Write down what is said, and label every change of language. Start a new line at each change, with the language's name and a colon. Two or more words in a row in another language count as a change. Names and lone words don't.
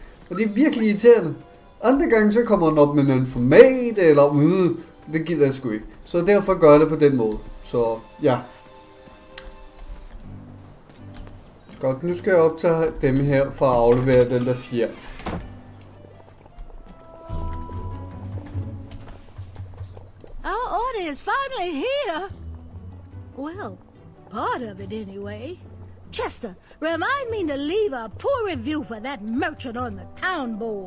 Danish: Og det er virkelig irriterende. Andre gange så kommer den op med en format, eller det gider jeg sgu ikke. Så derfor gør jeg det på den måde. Så ja. Godt, nu skal jeg optage dem her for at aflevere den der fjer.
English: Our order is finally here. Well, part of it anyway. Chester, remind me to leave a poor review for that merchant on the town board.